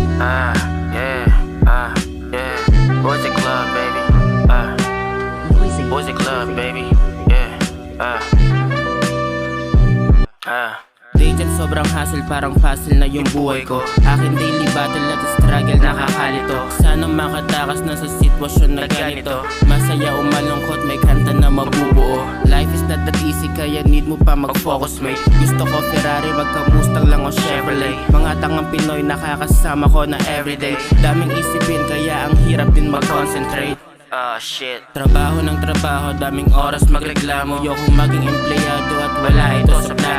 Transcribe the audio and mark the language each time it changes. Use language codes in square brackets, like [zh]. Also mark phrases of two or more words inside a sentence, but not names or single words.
[en] Yeah, yeah. Boys at club, baby. Boys at club, baby. [tl] Yeah, Day dyan sobrang hassle, parang puzzle na yung buhay ko. Akin [en] daily battle [tl] at struggle, nakakalito. Sana makatakas na sa sitwasyon na ganito. Masaya o malungkot, may kanta na mabubuo. [en] Life is not that easy, [tl] kaya need mo pa mag-focus, mate. Gusto ko Ferrari, magka-Mustang lang o Chevrolet. Mga tangang Pinoy, nakakasama ko na everyday. Daming isipin, kaya ang hirap din mag-concentrate. [en] Shit. [tl] Trabaho ng trabaho, daming oras magreklamo. Ayokong maging empleyado at wala ito sa plano.